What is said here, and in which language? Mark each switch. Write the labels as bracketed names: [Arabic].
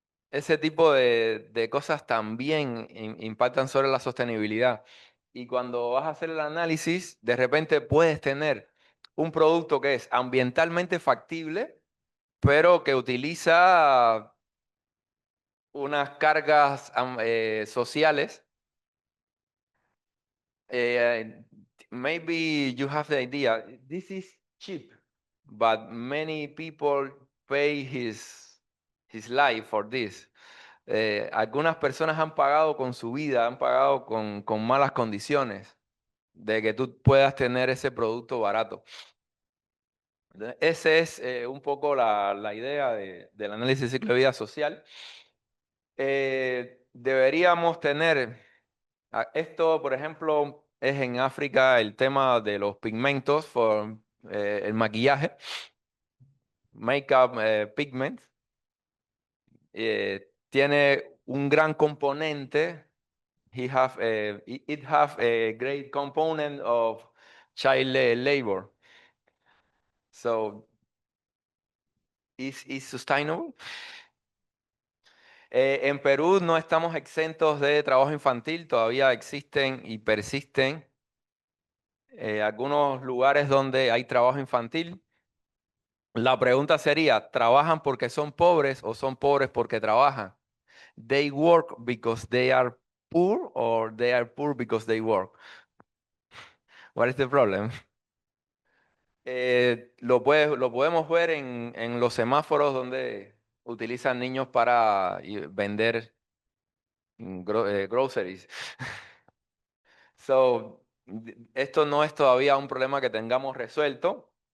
[Spanish] Ese tipo de cosas también impactan sobre la sostenibilidad. Y cuando vas a hacer el análisis, de repente puedes tener un producto que es ambientalmente factible, pero que utiliza unas cargas sociales. [English] eh, Maybe you have the idea, this is cheap, but many people pay his life for this. [Spanish] Algunas personas han pagado con su vida, han pagado con malas condiciones de que tú puedas tener ese producto barato. Esa es un poco la idea del análisis de ciclo de vida social. Deberíamos tener, esto por ejemplo es en África el tema de los pigmentos, el maquillaje, [English] makeup pigments, [Spanish] tiene un gran componente. [English] It have a great component of child labor. So, is sustainable. [Spanish] En Perú no estamos exentos de trabajo infantil, todavía existen y persisten algunos lugares donde hay trabajo infantil. La pregunta sería, ¿trabajan porque son pobres o son pobres porque trabajan? [English] They work because they are poor or they are poor because they work. What is the problem? [Spanish] Lo podemos ver en los semáforos donde utilizan niños para vender groceries. So, esto no es todavía un problema que tengamos resuelto.